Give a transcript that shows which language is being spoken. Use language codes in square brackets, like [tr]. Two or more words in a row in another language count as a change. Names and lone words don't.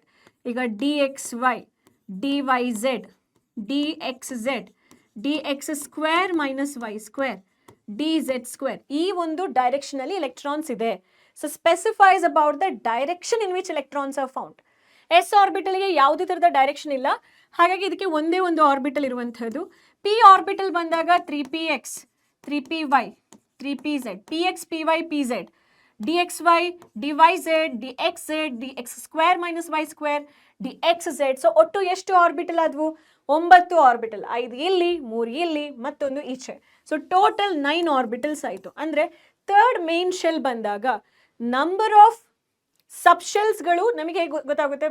[kn] ಈಗ ಡಿ ಎಕ್ಸ್ ವೈ, ಡಿ ವೈ ಝೆಡ್, dxz, dx [en] square minus y square, [kn] dz ಸ್ಕ್ವೇರ್, ಈ ಒಂದು ಡೈರೆಕ್ಷನ್ ಅಲ್ಲಿ ಎಲೆಕ್ಟ್ರಾನ್ಸ್ ಇದೆ. [en] so specifies about the direction in which electrons are found. [kn] ಎಸ್ ಆರ್ಬಿಟಲ್ಗೆ ಯಾವುದೇ ಥರದ ಡೈರೆಕ್ಷನ್ ಇಲ್ಲ, ಹಾಗಾಗಿ ಇದಕ್ಕೆ ಒಂದೇ ಒಂದು ಆರ್ಬಿಟಲ್ ಇರುವಂಥದ್ದು. ಪಿ ಆರ್ಬಿಟಲ್ ಬಂದಾಗ 3px, 3py, 3pz, px, py, pz, dxy, dyz, dxz, dx [en] square minus y square, [kn] dxz. ಸೊ ಒಟ್ಟು ಎಷ್ಟು ಆರ್ಬಿಟಲ್ ಆದವು? 9 ಆರ್ಬಿಟಲ್. 5 ಇಲ್ಲಿ, 3 ಇಲ್ಲಿ, ಮತ್ತೊಂದು ಈಚೆ. [en] so total 9 orbitals [kn] ಆಯಿತು. ಅಂದರೆ [en] third main shell [kn] ಬಂದಾಗ [en] number of sub shells [kn] ನಮಗೆ ಹೇಗೆ ಗೊತ್ತಾಗುತ್ತೆ?